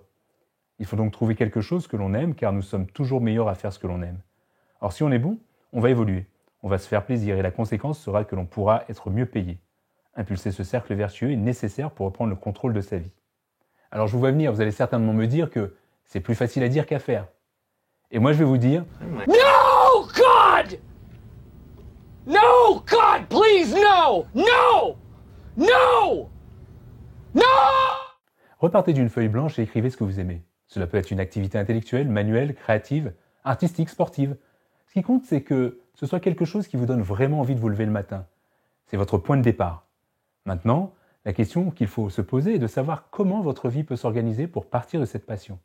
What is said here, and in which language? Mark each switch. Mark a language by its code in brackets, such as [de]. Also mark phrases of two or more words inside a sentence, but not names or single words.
[fr] Il faut donc trouver quelque chose que l'on aime car nous sommes toujours meilleurs à faire ce que l'on aime. Or, si on est bon, on va évoluer, on va se faire plaisir et la conséquence sera que l'on pourra être mieux payé. Impulser ce cercle vertueux est nécessaire pour reprendre le contrôle de sa vie. Alors je vous vois venir, vous allez certainement me dire que c'est plus facile à dire qu'à faire. Et moi je vais vous dire [en] No, God! No, God, please, no! No! No! No! [fr] Repartez d'une feuille blanche et écrivez ce que vous aimez. Cela peut être une activité intellectuelle, manuelle, créative, artistique, sportive. Ce qui compte, c'est que ce soit quelque chose qui vous donne vraiment envie de vous lever le matin. C'est votre point de départ. Maintenant, la question qu'il faut se poser est de savoir comment votre vie peut s'organiser pour partir de cette passion.